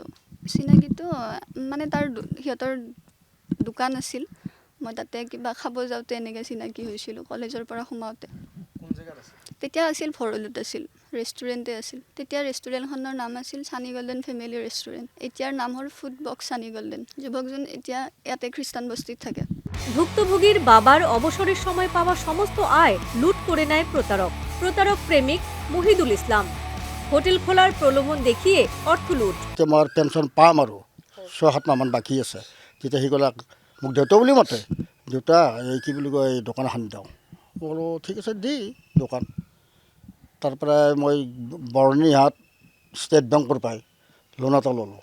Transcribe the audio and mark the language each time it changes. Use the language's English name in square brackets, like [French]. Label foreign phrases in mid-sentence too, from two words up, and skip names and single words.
[Assamese] চিনাকিটো মানে তাৰ সিহঁতৰ দোকান আছিল, মই তাতে কিবা খাব যাওঁতে এনেকৈ চিনাকি হৈছিলোঁ কলেজৰ পৰা সোমাওঁতে। তেতিয়া আছিল ভৰলুত আছিল, ৰেষ্টুৰেণ্টে আছিল। তেতিয়া ৰেষ্টুৰেণ্টখনৰ নাম আছিল ছানী গল্ডেন ফেমিলি ৰেষ্টুৰেণ্ট। এতিয়াৰ নাম হ'ল ফুড বক্স ছানী গল্ডেন। যুৱকজন এতিয়া ইয়াতে খ্ৰীষ্টান বস্তিত থাকে। [Bangla] ভুক্তভোগীর বাবার অবসরের সময় পাওয়া সমস্ত আয় লুট করে নেয় প্রতারক প্রেমিক মহিদুল ইসলাম। হোটেল খোলার প্ৰলোভন দেখিয়ে অর্থ লুট। [Assamese] মই পেঞ্চন পাম আৰু 6-7 মাহমান বাকী আছে। তেতিয়া সি ক'লে মোক দেউতা বুলি মাতে, দেউতা এই কি বুলি কয় দোকান এখন দিওঁ। বোলো ঠিক আছে দি দোকান। তাৰপৰা মই বৰ্ণিহাট ষ্টেট বেংকৰ পৰাই লোন এটা ল'লোঁ।